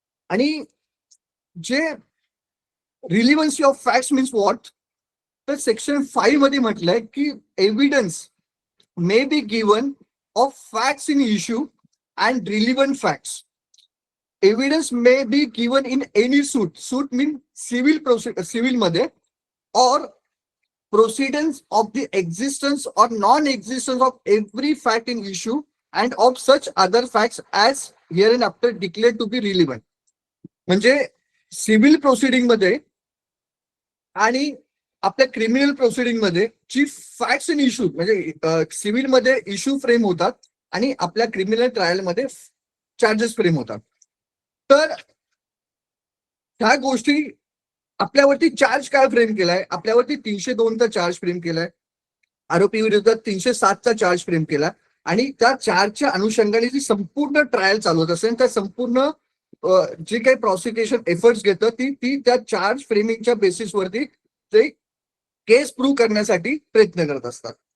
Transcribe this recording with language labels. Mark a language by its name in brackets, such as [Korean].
[Marathi] आणि जे [English] relevancy of facts means what, [Marathi] तर सेक्शन 5 मध्ये म्हटलंय की [English] Evidence may be given of facts in issue and relevant facts. Evidence may be given in any suit, suit mean civil [Marathi] मध्ये, [English] or proceedings of the existence or non-existence of every fact in issue and of such other facts as hereinafter declared to be relevant. [Marathi] म्हणजे civil proceeding मध्ये आणि आपल्या criminal proceeding मध्ये जी facts in issue, म्हणजे civil मध्ये issue frame होतात आणि आपल्या क्रिमिनल ट्रायल मध्ये चार्जेस फ्रेम होतात. तर ह्या गोष्टी आपल्यावरती चार्ज काय फ्रेम केलाय, आपल्यावरती 302चा चार्ज फ्रेम केलाय, आरोपी विरुद्ध 307चा चार्ज फ्रेम केला आणि त्या चार्जच्या अनुषंगाने जी संपूर्ण ट्रायल चालू होत असेल, त्या संपूर्ण जे काही प्रॉसिक्युशन एफर्ट्स घेतं ती त्या चार्ज फ्रेमिंगच्या बेसिसवरती ते केस प्रूव्ह करण्यासाठी प्रयत्न करत असतात.